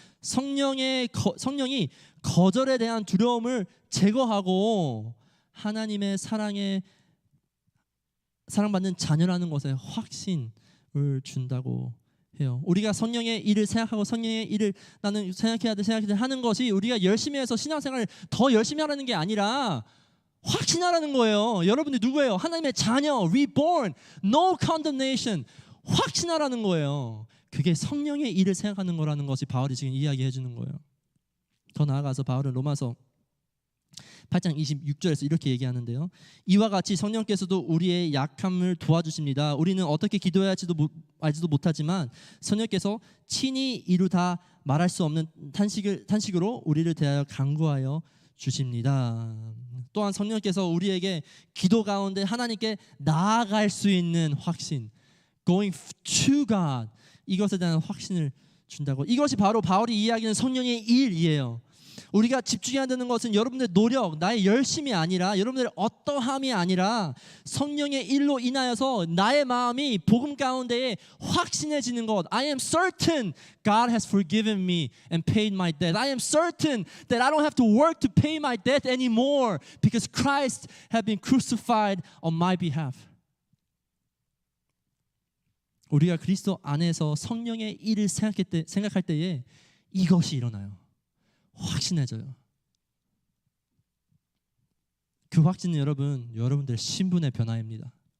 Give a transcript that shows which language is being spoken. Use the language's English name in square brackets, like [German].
[Korean] 성령이 거절에 대한 두려움을 제거하고 하나님의 사랑받는 자녀라는 것에 확신을 준다고 해요. 우리가 성령의 일을 생각하고 성령의 일을 나는 생각해야 돼 하는 것이 우리가 열심히 해서 신앙생활을 더 열심히 하라는 게 아니라 확신하라는 거예요. 여러분들 누구예요? 하나님의 자녀, [English] reborn, no condemnation. [Korean] 확신하라는 거예요. 그게 성령의 일을 생각하는 거라는 것이 바울이 지금 이야기해 주는 거예요. 더 나아가서 바울은 로마서 8장 26절에서 이렇게 얘기하는데요. 이와 같이 성령께서도 우리의 약함을 도와주십니다. 우리는 어떻게 기도해야 알지도 못하지만 성령께서 친히 이루다 말할 수 없는 탄식으로 우리를 대하여 간구하여 주십니다. 또한 성령께서 우리에게 기도 가운데 하나님께 나아갈 수 있는 확신, [English] going to God, [Korean] 이것에 대한 확신을 준다고. 이것이 바로 바울이 이야기하는 성령의 일이에요. 우리가 집중해야 되는 것은 여러분들의 노력, 나의 열심이 아니라 여러분들의 어떠함이 아니라 성령의 일로 인하여서 나의 마음이 복음 가운데에 확신해지는 것. [English] I am certain God has forgiven me and paid my debt. I am certain that I don't have to work to pay my debt anymore because Christ has been crucified on my behalf. [Korean] 우리가 그리스도 안에서 성령의 일을 생각할 때에 이것이 일어나요. 확신해져요. 그 확신은 여러분들의 신분의 변화입니다.